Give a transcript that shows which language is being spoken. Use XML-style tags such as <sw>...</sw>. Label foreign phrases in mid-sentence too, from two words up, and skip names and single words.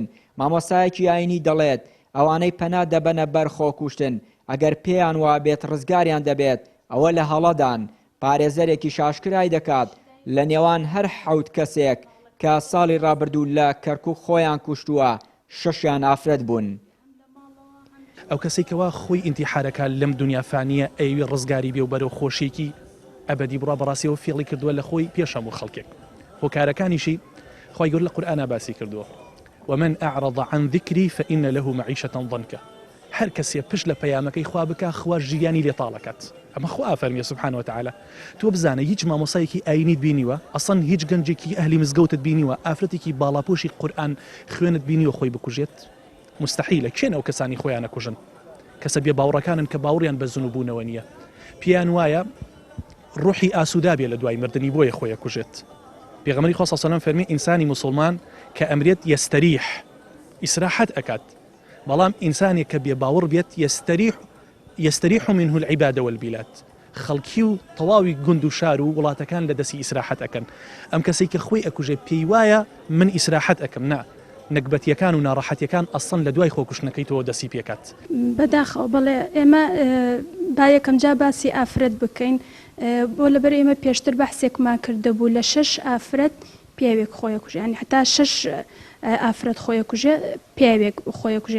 <ckb>مامۆستایەکی ئاینی دەڵێت ئەوانەی پەنا دەبەنە بەر خۆکوشتن ئەگەر پێیان وابێت ڕزگاریان دەبێت ئەوە لە هەڵەدان پارێزەرێکی شاشکرای دەکات لە نێوان هەر 7 کەسێک کە ساڵی ڕابردوو لە کەرکووک خۆیان کوشتووە 6یان ئافرەت بوون. ئەو کەسێکەوە خۆی ئینتیحارەکە لەم دنیا فانیە ئەوی ڕزگاری بێ و بەرەو خۆشیێکی ئەبەدی بڕا بەڕاستیەوە فێڵی کردووە لە خۆی پێشەموو خەڵکێک. هۆکارەکانیشی خۆی گەور لە قورئانە باسی کردووە</ckb> <ar>ومن أعرض عن ذكري فإن له معيشة ضنكا.</ar> <ckb>هەر کەسێ پشت لە پەیامەکەی خوا بکە خوا ژیانی لێتاڵەکەت. ئەمە خوا فەرمیە</ckb> <ar>سبحانه وتعالى.</ar> <ckb>تۆ بزانە هیچ مامۆسایەکی ئاینیت بینیوە ئەسڵەن هیچ گەنجێکی ئەهلی مزگەوتت بینیوە ئافرەتێکی باڵاپۆشی قورئان خوێنت بینیوە خۆی بکوژێت؟ مستحیلە. کێن ئەو کەسانی خۆیان نەکوژن؟ کەسە بێ باوڕەکانن کە باوڕیان بە زنوبوونەوە نییە. پیان وایە ڕوحی ئاسوودا بێ لە دوای مردنی بۆیە خۆی کوژێت. پێغەمبەری خوا</ckb> <ar>صلی الله علیه و سلم</ar> <ckb>فەرمی ئینسانی موسڵمان کە ئەمرێت یەستەریح ئیسراحەت ئەکات. بەڵام ئینسانێک کە بێ باوەڕ بێت</ckb> <ar>یەستەریح منه العباد والبلاد.</ar> <ckb>خەڵکی و تەواوی گوند و شار و وڵاتەکان لە دەستی ئیسراحەت ئەکەن. ئەم کەسێک کە خۆی ئەکوژێ پێی وایە من ئیسراحەت ئەکەم. نا نەکبەتیەکان و ناڕەحەتیەکان ئەسڵەن لە دوای خۆکوشتنەکەی تۆ دەستی پێکات. بەداخەوە بەڵێ ئێمە با یەکەم جا باسی ئافرەت بکەین بۆ لەبەر ئێمە پێشتر بەحسێکمان کردهبوو لە 6 ئافرەت پیاوێک خۆی کوژێ، ینی حتا 6 ئافرەت خۆی کوژێ پیاوێک خۆی کوژێ.</ckb>